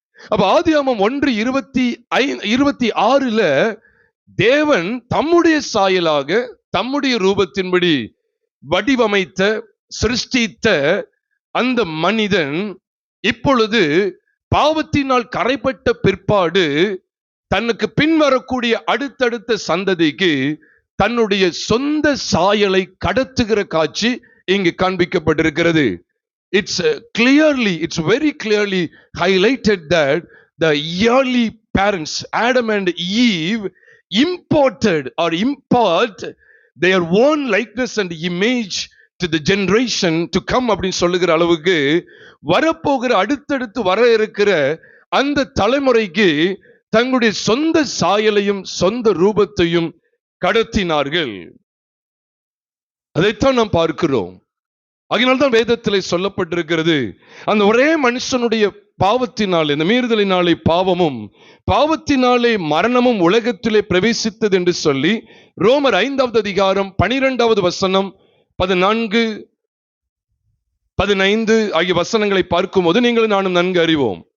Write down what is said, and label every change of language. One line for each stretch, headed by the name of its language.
Tamil: அப்ப ஆதியாகமம் 1:26 தேவன் தம்முடைய சாயலாக தம்முடைய ரூபத்தின்படி வடிவமைத்த சிருஷ்டித்த அந்த மனிதன் இப்பொழுது பாவத்தினால் கரைப்பட்ட பிற்பாடு தனக்கு பின்வரக்கூடிய அடுத்தடுத்த சந்ததிக்கு தன்னுடைய சொந்த சாயலை கடத்துகிற காட்சி இங்கு காண்பிக்கப்பட்டிருக்கிறது.
English: It's very clearly highlighted that the early parents, Adam and Eve, imported or impart their own likeness and image to the generation to come
Tamil: அப்படின்னு சொல்லுகிற அளவுக்கு வரப்போகிற அடுத்தடுத்து வர இருக்கிற அந்த தலைமுறைக்கு தங்களுடைய சொந்த சாயலையும் சொந்த ரூபத்தையும் கடத்தினார்கள். அதைத்தான் நாம் பார்க்கிறோம். அதனால்தான் வேதத்திலே சொல்லப்பட்டிருக்கிறது, அந்த ஒரே மனுஷனுடைய பாவத்தினாலே, இந்த மீறுதலினாலே பாவமும் பாவத்தினாலே மரணமும் உலகத்திலே பிரவேசித்தது என்று சொல்லி ரோமர் 5வது அதிகாரம் 12வது வசனம் 14, 15 ஆகிய வசனங்களை பார்க்கும்போது நீங்களும் நானும் நன்கு அறிவோம்.